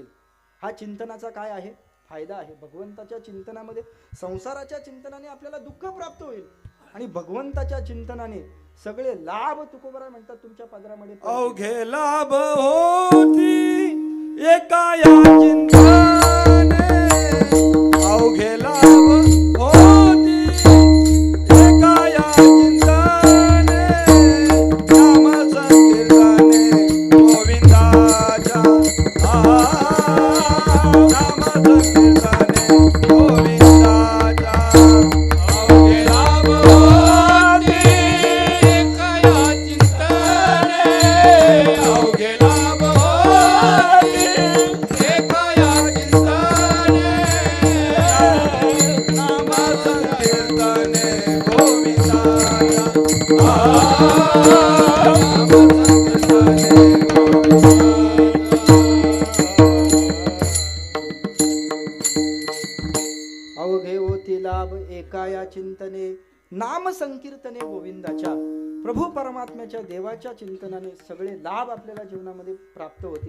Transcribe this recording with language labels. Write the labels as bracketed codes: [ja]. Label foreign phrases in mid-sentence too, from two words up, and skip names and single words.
[mr] हा चिंतनाचा काय आहे, फायदा आहे. भगवंताच्या चिंतनामध्ये, संसाराच्या चिंतनाने आपल्याला दुःख प्राप्त होईल आणि भगवंताच्या चिंतनाने सगळे लाभ तुकोबराय म्हणतात तुमच्या पदरामध्ये पडतील. अवघे लाभ होती एका या चिंतने, अवघे लाभ होती एका या चिंतने, नाम संकीर्तने गोविंदाच्या, नाम संकीर्तने गोविंदाच्या. अवघे लाभ होती एका या चिंतने, अवघे लाभ होती एका या चिंतने, नाम संकीर्तने गोविंदाच्या, नाम संकीर्तने अवघे होती लाभ एका या चिंतने, नाम संकीर्तने गोविंदाच्या. प्रभू परमात्म्याच्या देवाच्या चिंतनाने सगळे लाभ आपल्याला जीवनामध्ये प्राप्त होतील.